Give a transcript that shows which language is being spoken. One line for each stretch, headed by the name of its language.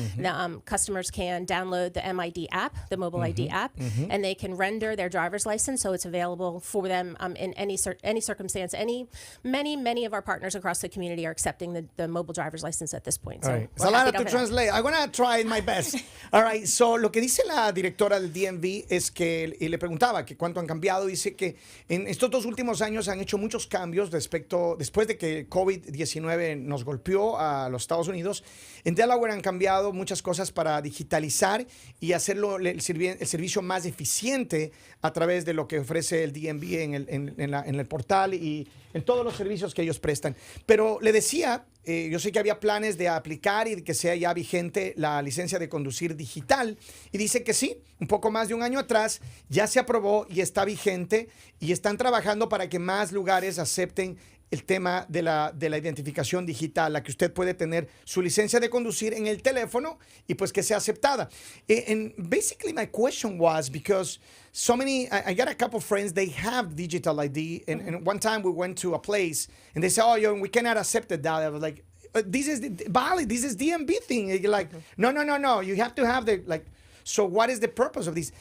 English: The, customers can download the MID app, the mobile ID app, and they can render their driver's license, so it's available for them in any circumstance. Many of our partners across the community are accepting the mobile driver's license at this point. So right. It's a lot to translate. I'm going to try my best. All right.
Spanish: So, lo que dice la directora del DMV es que, y le preguntaba que cuánto han cambiado, dice que en estos 2 últimos años han hecho muchos cambios después de que COVID-19 nos golpeó a los Estados Unidos. En Delaware han cambiado muchas cosas para digitalizar y hacerlo el servicio más eficiente a través de lo que ofrece el DMV en el portal y en todos los servicios que ellos prestan. Pero le decía, yo sé que había planes de aplicar y que sea ya vigente la licencia de conducir digital. Y dice que sí, un poco más de un año atrás ya se aprobó y está vigente y están trabajando para que más lugares acepten el tema de la identificación digital, la que usted puede tener su licencia de conducir en el teléfono y pues que sea aceptada.
English: And basically my question was because so many, I got a couple of friends, they have digital ID, and one time we went to a place and they said, oh, we cannot accept that. I was like, this is valid, this is DMV thing. And you're like, no, you have to have the, like, so what is the purpose of this?